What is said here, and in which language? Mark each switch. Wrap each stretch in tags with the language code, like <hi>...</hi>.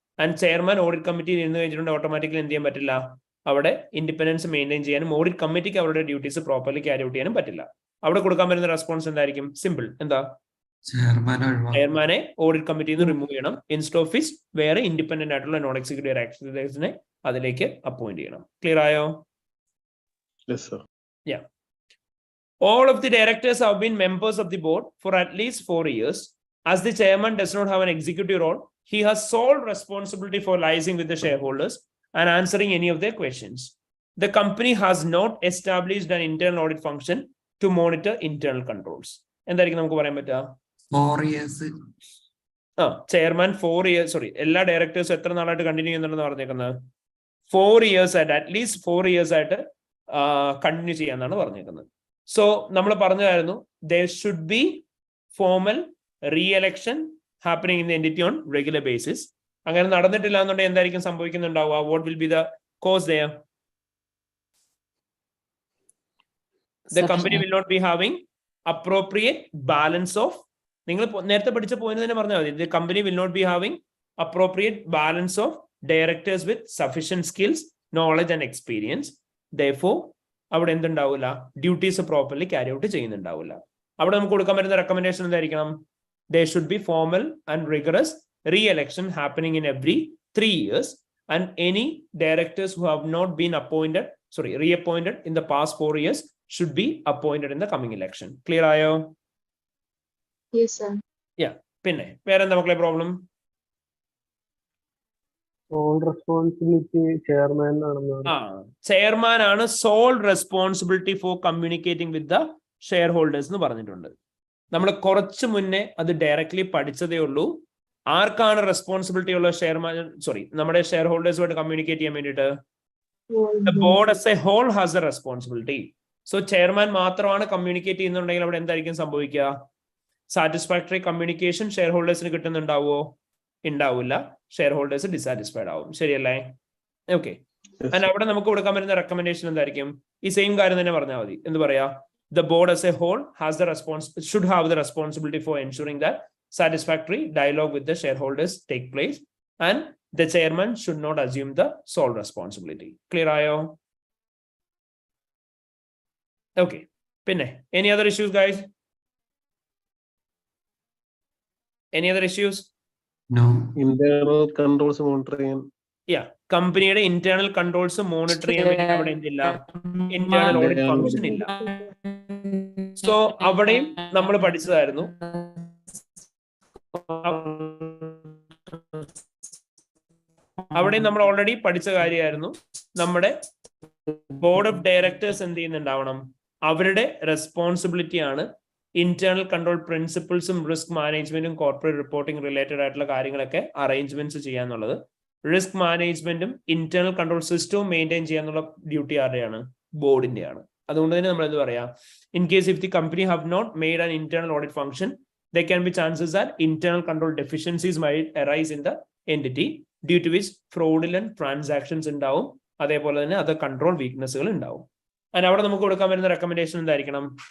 <ml>And chairman audit കമ്മിറ്റിയിൽ ഇരുന്ന് കഴിഞ്ഞിട്ടുണ്ടെങ്കിൽ ഓട്ടോമാറ്റിക്കലി എന്ത് ചെയ്യാൻ പറ്റില്ല? അവിടെ ഇൻഡിപെൻഡൻസ് മെയിൻറ്റെയിൻ ചെയ്യാനും ഓഡിറ്റ് കമ്മിറ്റിക്ക് അവരുടെ ഡ്യൂട്ടീസ് പ്രോപ്പർലി ക്യാരി ഔട്ട് ചെയ്യാനും പറ്റില്ല. അവിടെ കൊടുക്കാൻ പറ്റുന്ന റെസ്പോൺസ് എന്തായിരിക്കും? സിമ്പിൾ. എന്താ? ചെയർമാനെ ഓഡിറ്റ് കമ്മിറ്റിയിൽ നിന്ന് റിമൂവ് ചെയ്യണം. ഇൻസ്റ്റെഡ് ഓഫ് ഹിസ് വേറെ ഇൻഡിപെൻഡന്റ് ആയിട്ടുള്ള നോൺ എക്സിക്യൂട്ടീവ് ഡയറക്ടേഴ്സിനെ അതിലേക്ക് അപ്പോയിന്റ് ചെയ്യണം. ക്ലിയർ ആയോ?</ml> <en>Yes, sir. Yeah. All of the directors have been members of the board for at least 4 years. As the chairman does not have an executive role, he has sole responsibility for liaising with the shareholders and answering any of their questions. The company has not established an internal audit function to monitor internal controls.</en> <ml>എന്തായിരിക്കും നമുക്ക് പറയാൻ പറ്റുക?</ml> <en>4 years.</en> <ml>Chairman 4 years, sorry, എല്ലാ ഡയറക്ടേഴ്സും എത്ര നാളായിട്ട് continue ചെയ്യുന്നുണ്ടെന്ന് പറഞ്ഞേക്കുന്നത്? 4 years ആയിട്ട്, അറ്റ്ലീസ്റ്റ് 4 years ആയിട്ട് കണ്ടിന്യൂ ചെയ്യാന്നാണ് പറഞ്ഞേക്കുന്നത്. സോ നമ്മൾ പറഞ്ഞതായിരുന്നു</ml> <en>there should be formal re-election happening in the entity on regular basis.</en> <ml>അങ്ങനെ നടന്നിട്ടില്ല എന്നുണ്ടെങ്കിൽ എന്തായിരിക്കും സംഭവിക്കുന്നുണ്ടാവുക?</ml> <en>What will be the cause there? The company will not be having appropriate balance of,</en> <ml>നിങ്ങൾ നേരത്തെ പഠിച്ച പോയിന്റ് തന്നെ പറഞ്ഞാൽ മതി.</ml> <en>The company will not be having appropriate balance of directors with sufficient skills, knowledge and experience.</en> <ml>Therefore അവിടെ എന്തുണ്ടാവില്ല? Duties properly carry out ചെയ്യുന്നുണ്ടാവില്ല. അവിടെ നമുക്ക് കൊടുക്കാൻ പറ്റുന്ന റെക്കമെൻഡേഷൻ എന്തായിരിക്കണം?</ml> <en>There should be formal and rigorous re-election happening in every 3 years, and any directors who have not been reappointed in the past 4 years should be appointed in the coming election.</en> <ml>Clear ആയോ?</ml> <en>Yes, sir.</en> <ml>Yeah. പിന്നെ വേറെന്താ മക്കളെ problem?</ml> <en>Sole responsibility chairman ആണെന്ന്. Chairman ആണ് sole responsibility for communicating with the shareholders എന്ന് പറഞ്ഞിട്ടുണ്ട്.</en> <ml>നമ്മൾ കുറച്ച് മുന്നേ അത് ഡയറക്ട്ലി പഠിച്ചതേ ഉള്ളൂ. ആർക്കാണ് റെസ്പോൺസിബിലിറ്റി ഉള്ള നമ്മുടെ ഷെയർ ഹോൾഡേഴ്സുമായിട്ട് കമ്മ്യൂണിക്കേറ്റ് ചെയ്യാൻ വേണ്ടിയിട്ട്?</ml> <en>The board as a whole has a responsibility.</en> <ml>So chairman മാത്രമാണ് കമ്മ്യൂണിക്കേറ്റ് ചെയ്യുന്നുണ്ടെങ്കിൽ അവിടെ എന്തായിരിക്കും സംഭവിക്കുക? Satisfactory communication share ഹോൾഡേഴ്സിന് കിട്ടുന്നുണ്ടാവോ? ഉണ്ടാവില്ല. ഷെയർ ഹോൾഡേഴ്സ് ഡിസാറ്റിസ്ഫൈഡ് ആവും. ശരിയല്ലേ? ഓക്കെ. ആൻഡ് അവിടെ നമുക്ക് കൊടുക്കാൻ പറ്റുന്ന റെക്കമെൻഡേഷൻ എന്തായിരിക്കും? ഈ സെയിം കാര്യം തന്നെ പറഞ്ഞാൽ മതി. എന്ത് പറയാ?</ml> <en>The board as a whole should have the responsibility for ensuring that satisfactory dialogue with the shareholders take place, and the chairman should not assume the sole responsibility.</en> <ml>Clear ayo?</ml> <en>Okay.</en> <ml>Pinne,</ml> <en>any other issues, guys? Any other issues? No. Internal controls monitor ചെയ്യാൻ.</en> <ml>Yeah, കമ്പനിയുടെ internal controls monitor ചെയ്യാൻ വേണ്ടി അവിടെ എന്തില്ല? Internal audit function ഇല്ല. So അവിടെയും നമ്മൾ പഠിച്ചതായിരുന്നു. അവിടെയും നമ്മൾ ഓൾറെഡി പഠിച്ച കാര്യമായിരുന്നു. നമ്മുടെ ബോർഡ് ഓഫ് ഡയറക്ടേഴ്സ് എന്ത് ചെയ്യുന്നുണ്ടാവണം? അവരുടെ റെസ്പോൺസിബിലിറ്റി ആണ് ഇന്റേണൽ കൺട്രോൾ പ്രിൻസിപ്പിൾസും റിസ്ക് മാനേജ്മെന്റും കോർപ്പറേറ്റ് റിപ്പോർട്ടിംഗ് റിലേറ്റഡ് ആയിട്ടുള്ള കാര്യങ്ങളൊക്കെ അറേഞ്ച്മെന്റ്സ് ചെയ്യാന്നുള്ളത്. റിസ്ക് മാനേജ്മെന്റും ഇന്റേണൽ കൺട്രോൾ സിസ്റ്റവും മെയിൻറ്റെയിൻ ചെയ്യാനുള്ള ഡ്യൂട്ടി ആരുടെയാണ്? ബോർഡിന്റെയാണ്. അതുകൊണ്ട് തന്നെ നമ്മൾ എന്ത് പറയാ?</ml> <en>in case if the company have not made an internal audit function, there can be chances that internal control deficiencies might arise in the entity due to which fraudulent transactions</en> <ml>ഉണ്ടാവും. അതേപോലെ തന്നെ അത് control വീക്ക്നെസ്സുകൾ ഉണ്ടാവും. And അവിടെ നമുക്ക് കൊടുക്കാൻ വരുന്ന recommendation എന്തായിരിക്കണം?</ml>